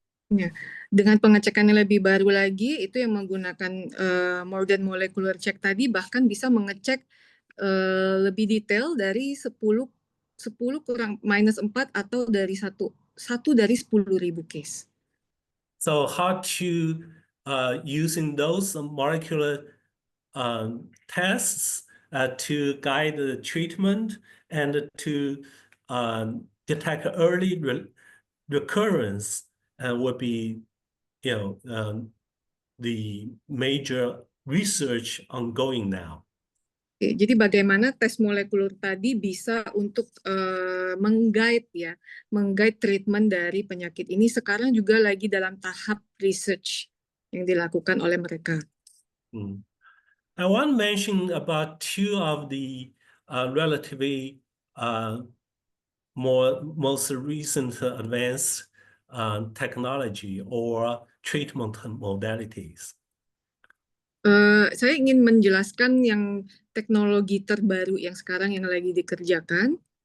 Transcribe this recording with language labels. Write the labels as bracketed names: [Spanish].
[Indonesian] Ya, dengan pengecekan yang lebih baru lagi, itu yang menggunakan [English] modern molecular check [Indonesian] tadi bahkan bisa mengecek lebih detail dari 10 kurang -4 atau dari satu dari 10.000 case. [English] So how to using those molecular tests to guide the treatment and to detect early recurrence would be, the major research ongoing now. [Indonesian] Oke, jadi bagaimana tes molekuler tadi bisa untuk meng-guide treatment dari penyakit ini sekarang juga lagi dalam tahap research yang dilakukan oleh mereka. [English] I want to mention about two of the relatively most recent advanced technology or treatment modalities. [Indonesian] Saya ingin menjelaskan yang teknologi terbaru yang sekarang yang lagi dikerjakan.